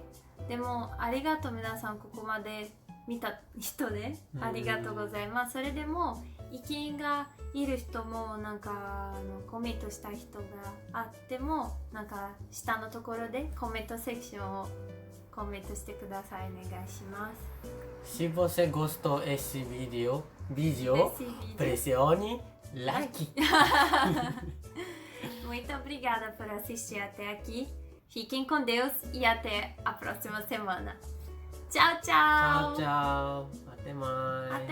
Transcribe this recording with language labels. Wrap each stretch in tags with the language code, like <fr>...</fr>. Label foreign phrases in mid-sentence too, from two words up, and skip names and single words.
<ja>でもありがとう、皆さんここまで見た人でありがとうございます。それでも意見がいる人もコメントした人があっても下のところでコメントセクションをコメントしてください。お願いします。</ja> <pt>Se você gostou esse vídeo, pressione like. Muito obrigada por assistir até aqui. Fiquem com Deus e até a próxima semana. Tchau, tchau! Tchau, tchau. Até mais.</pt>